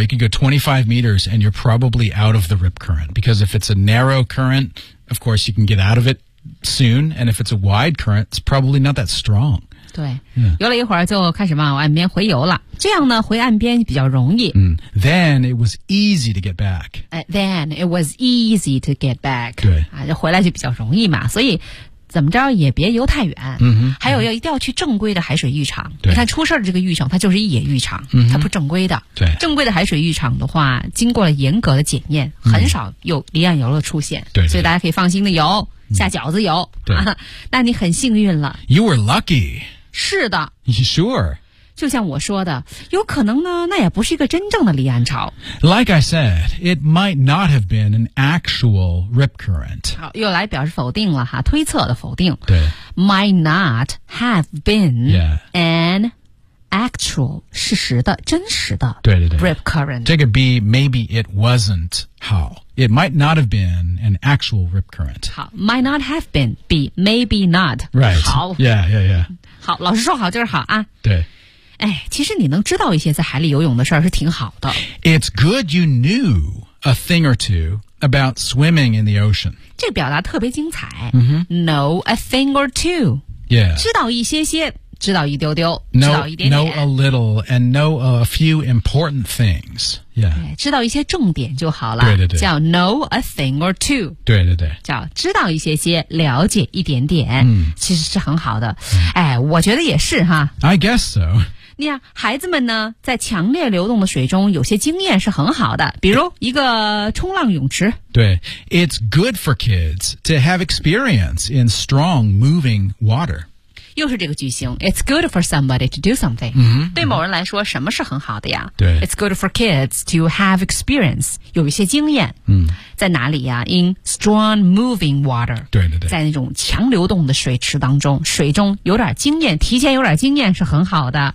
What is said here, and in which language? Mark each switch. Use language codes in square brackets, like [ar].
[en] You can go 25 meters and you're probably out of the rip current. Because if it's a narrow current, of course you can get out of it soon. And if it's a wide current, it's probably not that strong. [zh] 对，游了一会儿就开始往岸边回游了。这样呢，回岸边比较容易。 [en] 嗯、then it was easy to get back. Then it was easy to get back. [zh] 对，啊，就回来就比较容易嘛。所以怎么着也别游太远。嗯哼。还有要一定要去正规的海水浴场。对。你看出事儿这个浴场，它就是野浴场，嗯、它不正规的。对。正规的海水浴场的话，经过了严格的检验，很少有离岸游的出现。对、嗯。所以大家可以放心的游，下饺子游。对。那你很幸运了。 [en] You were lucky. [zh] 是的 [en] ，Sure， [zh] 就像我说的，有可能呢，那也不是一个真正的离岸潮。 [en] Like I said, it might not have been an actual rip current。 [zh] 好，又来表示否定了哈，推测的否定。对 [en] ，might not have been、 yeah. an actual [zh] 事实的真实的。对对对 [en] ，rip current。 [zh] 这个 [en] B maybe it wasn't how。 It might not have been an actual rip current. 好 ，might not have been, be, maybe not. Right. [zh] 好 [en] ，Yeah, yeah, yeah. [zh] 好，老师说好就是好啊。对。哎，其实你能知道一些在海里游泳的事儿是挺好的。 [en] It's good you knew a thing or two about swimming in the ocean. [zh] 这个表达特别精彩。 [en] Mm-hmm. Know a thing or two. Yeah. [zh] 知道一些些。知道一丢丢 [en] know, [zh] 知道一点点 [en] know a little and know a few important things、yeah. [zh] 知道一些重点就好了对对对叫 [en] know a thing or two [zh] 对对对叫知道一些些了解一点点、嗯、其实是很好的、哎、我觉得也是哈 [en] I guess so [zh] 你看孩子们呢在强烈流动的水中有些经验是很好的比如一个冲浪泳池对 [en] It's good for kids to have experience in strong moving water [zh] 又是这个句型 [en] It's good for somebody to do something、 mm-hmm. [zh] 对某人来说什么是很好的呀对 [en] It's good for kids to have experience [zh] 有一些经验、嗯、在哪里呀 [en] In strong moving water [zh] 对对对在那种强流动的水池当中水中有点经验提前有点经验是很好的